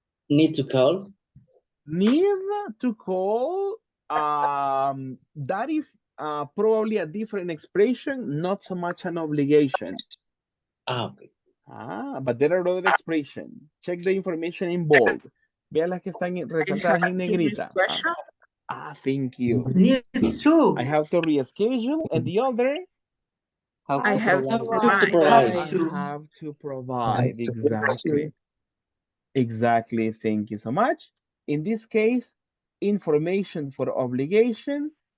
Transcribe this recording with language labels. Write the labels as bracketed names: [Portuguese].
[English] Need to call. Need to call. That is probably a different expression, not so much an obligation. Okay. But there are other expressions. Check the information in bold. [Spanish] Vean las que están resaltadas en negrita. [English] Thank you. Need to. I have to reschedule, and the other? I have to provide. Exactly. Exactly. Thank you so much. In this case, information for obligation.